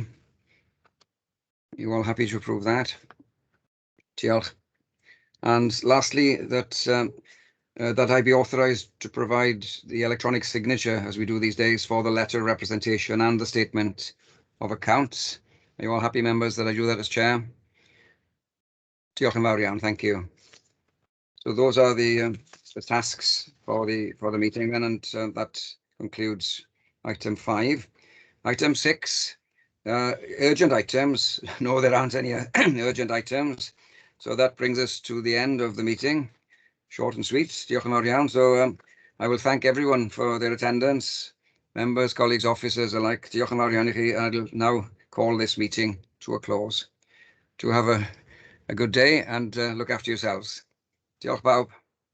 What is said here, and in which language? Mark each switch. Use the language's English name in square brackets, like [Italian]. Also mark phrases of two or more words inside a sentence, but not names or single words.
[English] You all happy to approve that? [Welsh] Diolch. [English] And lastly, that I be authorised to provide the electronic signature, as we do these days, for the letter of representation and the statement of accounts. Are you all happy, members, that I do that as chair? [Welsh] Diolch yn fawr iawn, [English] thank you. So those are the tasks for the meeting then, and that concludes item 5. Item 6, urgent items. No, there aren't any urgent items. So that brings us to the end of the meeting. Short and sweet. [Welsh] Diolch yn fawr iawn. [English] So I will thank everyone for their attendance, members, colleagues, officers alike. [Welsh] Diolch yn fawr iawn I chi. [English] I'll now call this meeting to a close. To have a good day and look after yourselves. [Welsh] Diolch bawb.